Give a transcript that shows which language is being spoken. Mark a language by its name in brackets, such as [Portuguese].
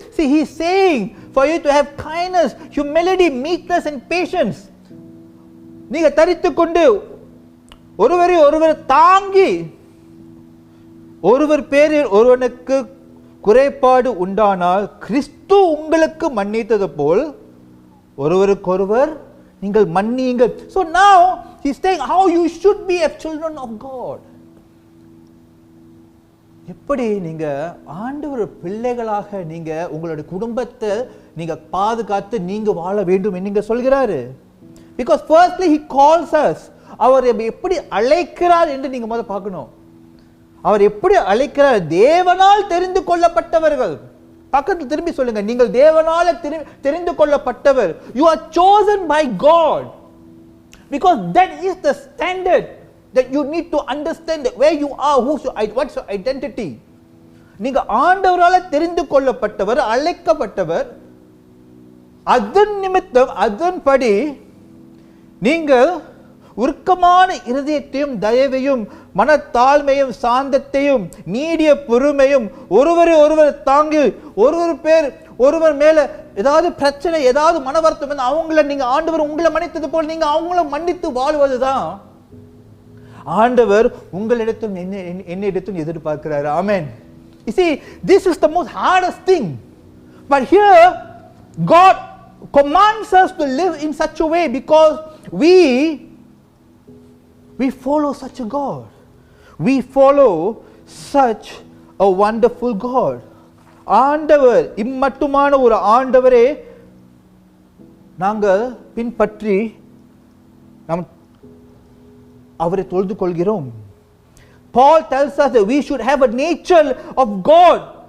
[English] See, he is saying for you to have kindness, humility, meekness and patience. [Tamil] நீங்க தரித்துக் கொண்டு ஒருவரை ஒருவர் தாங்கி ஒருவர் பேரில் ஒருவனுக்கு குறைபாடு உண்டானால் கிறிஸ்து உங்களுக்கு மன்னித்தது போல் ஒருவருக்கொருவர் நீங்கள் மன்னியுங்கள். [English] So now he is saying how you should be as children of God. [Tamil] எப்படி நீங்க ஆண்டவர் பிள்ளைகளாக நீங்க உங்களுடைய குடும்பத்தை நீங்க பாதுகாத்து நீங்க வாழ வேண்டும் என்று நீங்க சொல்கிறாரு. [English] Because firstly he calls us. [Tamil] அவர் எப்படி அழைக்கிறார் என்று நீங்க முதல்ல பார்க்கணும். அவர் எப்படி அழைக்கிறார்? தேவனால் தெரிந்து கொள்ளப்பட்டவர்கள். பக்கத்தில் திரும்பி சொல்லுங்க, நீங்கள் தேவனால் தெரிந்து கொள்ளப்பட்டவர். [English] You are chosen by God. Because that is the standard that you need to understand that where you are, what's your identity. [Tamil] நீங்க ஆண்டவரால் தெரிந்து கொள்ளப்பட்டவர், அழைக்கப்பட்டவர். அதன் நிமித்தம் அதன்படி நீங்கள் உருக்கமான இருதயத்தையும் தயவையும் மனத்தாழ்மையும் சாந்தத்தையும் நீடிய பொறுமையும் ஒருவரை ஒருவர் தாங்கி ஒருவர் மேல ஏதாவது பிரச்சனை ஏதாவது மன வருத்தம் அவங்கள நீங்க ஆண்டவர் உங்களை மன்னித்தது போல் நீங்க அவங்கள மன்னித்து வாழ்வதுதான் ஆண்டவர் உங்களிடத்தில் என்னிடத்தில் எதிர்பார்க்கிறார். ஆமென். [English] You see, this is the most hardest thing. But here God commands us to live in such a way because we follow such a God. We follow such a wonderful God. [Tamil] ஆண்டவர் இம்மட்டுமான ஒரு ஆண்டவரே நாங்கள் பின்பற்றி நாம் அவரை தொழுது கொள்கிறோம். [English] Paul tells us that we should have a nature of God.